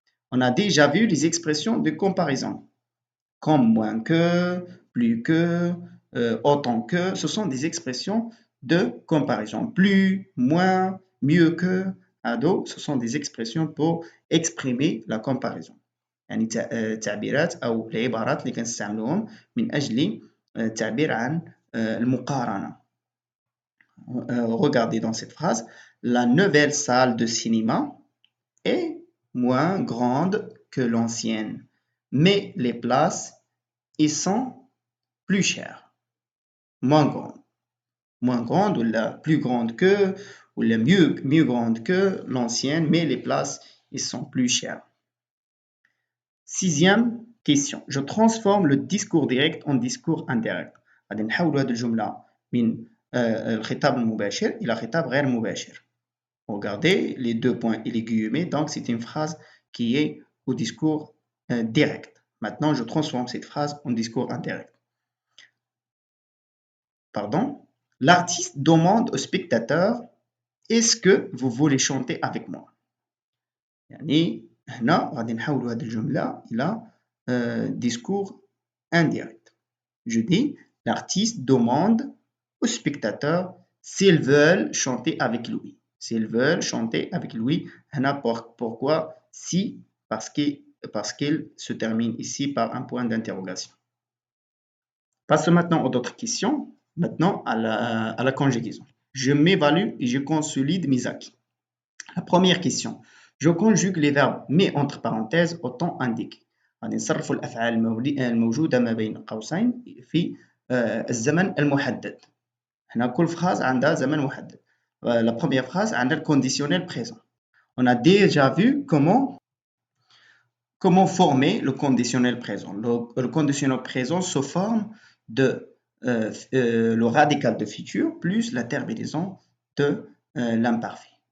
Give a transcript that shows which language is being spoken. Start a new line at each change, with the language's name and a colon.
French: On a déjà vu les expressions de comparaison. Comme, moins que, plus que, autant que. Ce sont des expressions de comparaison. Plus, moins, mieux que, ado. Ce sont des expressions pour exprimer la comparaison.
Arabic: يعني تعبيرات أو العبارات اللي كنستعملوهم من أجل التعبير عن المقارنة.
French: Regardez dans cette phrase, la nouvelle salle de cinéma est moins grande que l'ancienne, mais les places y sont plus chères. Moins grande ou la plus grande que, ou la mieux grande que l'ancienne, mais les places y sont plus chères. Sixième question. Je transforme le discours direct en discours indirect.
Arabic: غادي نحول هذه الجملة من الخطاب المباشر إلى خطاب غير مباشر.
French: Regardez les deux points et les guillemets. Donc, c'est une phrase qui est au discours direct. Maintenant, je transforme cette phrase en discours indirect. Pardon. L'artiste demande au spectateur est-ce que vous voulez chanter avec moi?
Arabic: يعني هنا غادي نحولوا هذه الجملة إلى discours indirect.
French: Je dis l'artiste demande aux spectateurs s'ils veulent chanter avec lui. S'ils veulent chanter avec lui, pourquoi? Si, parce qu'il se termine ici par un point d'interrogation. Passons maintenant aux autres questions. Maintenant à la conjugaison. Je m'évalue et je consolide mes acquis. La première question. Je conjugue les verbes mais entre parenthèses au temps indiqué.
Arabic: غادي نصرفوا الأفعال الموجودة ما بين قوسين في الزمن المحدد. هنا كل phrase عندها زمن محدد.
French: La première phrase عندها le conditionnel présent. On a déjà vu comment former le conditionnel présent. Le conditionnel présent se forme de le radical de futur plus la terminaison de l'imparfait.